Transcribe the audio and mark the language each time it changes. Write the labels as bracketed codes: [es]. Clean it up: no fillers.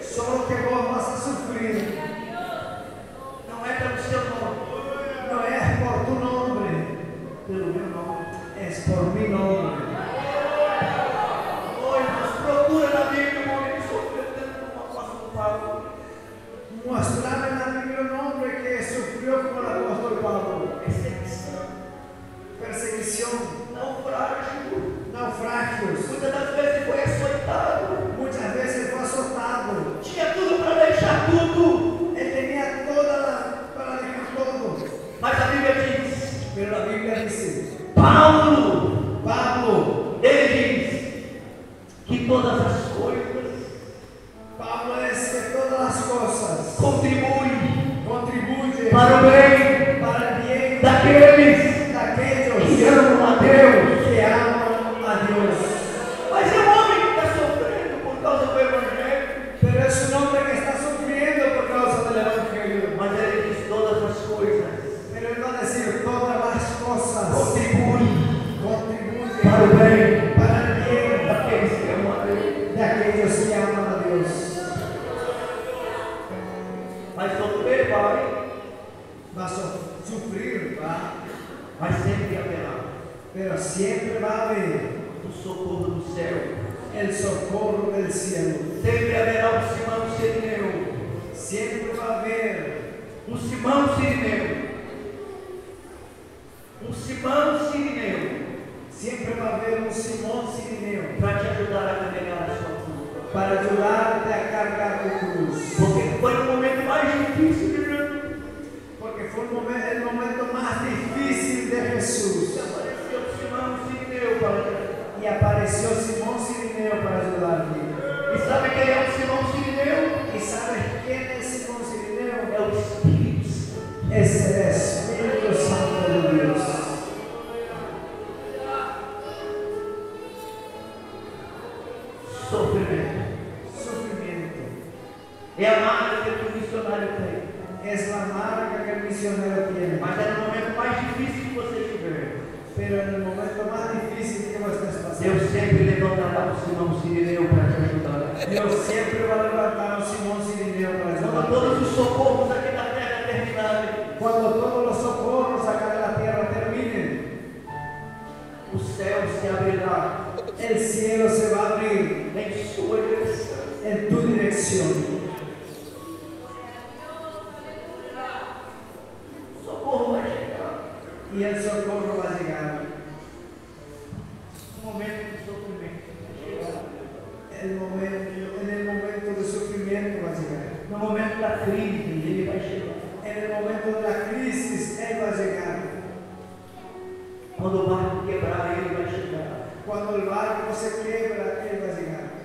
[pt] Só que [es] vos vas a sufrir. [pt] Não é pelo seu nome, [es] No es por tu nombre, [pt] pelo meu nome. [es] es por mi nombre. [pt] Oi, mas procura na Bíblia um homem que sofreu tanto como o apóstolo Paulo. [es] Mostrame en la Biblia un hombre que sufrió como el apóstol Pablo. [pt] Perseguição, [es] Perseguición, [pt] naufrágio. [es] naufragios. [pt] Muitas das vezes foi açoitado. [es] Muchas veces fue azotado. [pt] Tinha tudo para deixar tudo. [es] Él tenía para dejar todo. [pt] Mas a Bíblia diz, [es] Pero la Biblia dice, [pt] Pablo, ele diz que todas as coisas [es] Pablo es que todas las cosas [pt] contribuem [es] contribuyen [pt] para o bem [es] para el bien [pt] daqueles [es] de aquellos [pt] que amam a Deus. [es] que aman a Dios. [pt] Mas é um homem que está sofrendo por causa do Evangelho. [es] Pero es un hombre que está sufriendo por causa del Evangelio. [pt] Mas ele diz todas as coisas [es] Pero él va a decir todas las cosas [pt] contribuem [es] contribuyen [pt] para o bem [es] para el bien [pt] daqueles que amam a Deus. [es] de aquellos que aman a Dios. [pt] Mas sofrer vai, [es] Va a sufrir, va, [pt] mas sempre haverá [es] pero siempre va a haber [pt] o socorro do céu. [es] el socorro del cielo. [pt] Sempre haverá um Simão Sirineu. [es] Siempre va a haber [pt] Um Simão Sirineu. Um Simão Sirineu. [es] siempre va a haber un Simón Cirineo [pt] Para te ajudar a carregar a sua cruz. [es] para ayudarte a cargar tu cruz. [pt] Porque foi o momento mais difícil de Jesus. [es] Porque fue el momento más difícil de Jesús. [pt] E apareceu o Simão Sirineu para te ajudar. [es] Y apareció Simón Cirineo para ayudarme. [pt] E sabe quem é o Simão Sirineu? [es] ¿Y sabes quién es Simón [pt] É [es] Cirineo? [pt] o Espírito Santo. [es] Es el Espíritu Santo de Dios. [pt] Sofrimento. [es] Sufrimiento [pt] É a marca que o missionário tem. [es] es la marca que el misionero tiene. [pt] Mas é no momento mais difícil que você estiver. [es] Pero en el momento más difícil que vos estés pasando, [pt] Deus sempre levantará o Simão Sirineu para te ajudar. [es] Dios siempre va a levantar a un Simón Cirineo para [pt] Quando [es] ayudarte. [pt] todos os socorros aqui na terra terminarem, [es] Cuando todos los socorros acá de la tierra terminen, [pt] o céu se abrirá [es] el cielo se va a abrir [pt] em sua direção. [es] en tu dirección. [pt] O socorro vai chegar. [es] Y el socorro va a llegar. [pt] Um momento de sofrimento vai chegar. [es] En el momento de sufrimiento va a llegar. [pt] No momento da crise, ele vai chegar. [es] En el momento de la crisis, Él va a llegar. [pt] Quando o barco quebrar, ele vai chegar. [es] Cuando el barco se quiebra, Él va a llegar.